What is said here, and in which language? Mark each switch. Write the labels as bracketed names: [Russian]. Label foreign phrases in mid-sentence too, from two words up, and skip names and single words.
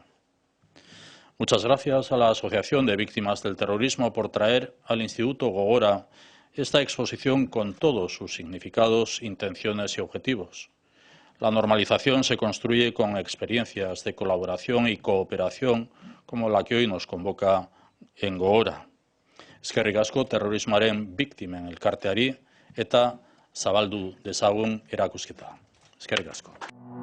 [Spanish] Muchas gracias a la Asociación de Víctimas del Terrorismo por traer al Instituto Gogora esta exposición con todos sus significados, intenciones y objetivos. La normalización se construye con experiencias de colaboración y cooperación como la que hoy nos convoca en Gogora. [Basque] Eskerrik asko terrorismoaren biktimen elkarteari eta zabaldu dezagun erakusketa. Eskerrik asko.